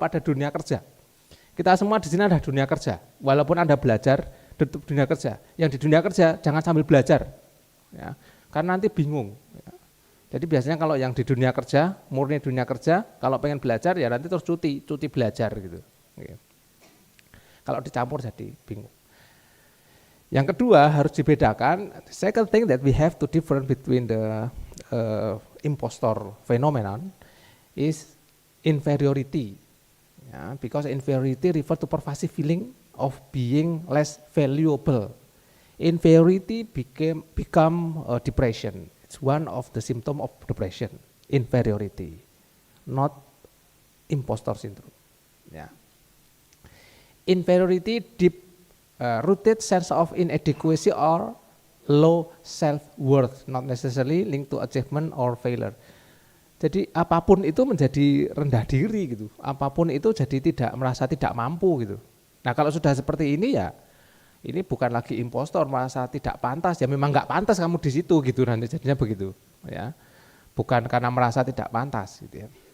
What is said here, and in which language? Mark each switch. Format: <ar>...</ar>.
<id>Pada dunia kerja. Kita semua di sini ada dunia kerja. Walaupun Anda belajar di dunia kerja, yang di dunia kerja jangan sambil belajar. Ya. Karena nanti bingung. Ya. Jadi biasanya kalau yang di dunia kerja, murni dunia kerja, kalau pengen belajar ya nanti terus cuti belajar gitu. Ya. Kalau dicampur jadi bingung. Yang kedua harus dibedakan.</id> <en>Second thing that we have to different between the impostor phenomenon is inferiority. Yeah, because inferiority refer to pervasive feeling of being less valuable. Inferiority become depression. It's one of the symptom of depression. Inferiority, not impostor syndrome. Yeah. Inferiority deep rooted sense of inadequacy or low self-worth, not necessarily linked to achievement or failure.</en> <id>Jadi apapun itu menjadi rendah diri gitu, apapun itu jadi tidak merasa tidak mampu gitu. Nah kalau sudah seperti ini ya, ini bukan lagi impostor, merasa tidak pantas, ya memang nggak pantas kamu di situ gitu, nanti jadinya begitu, ya. Bukan karena merasa tidak pantas gitu ya.</id>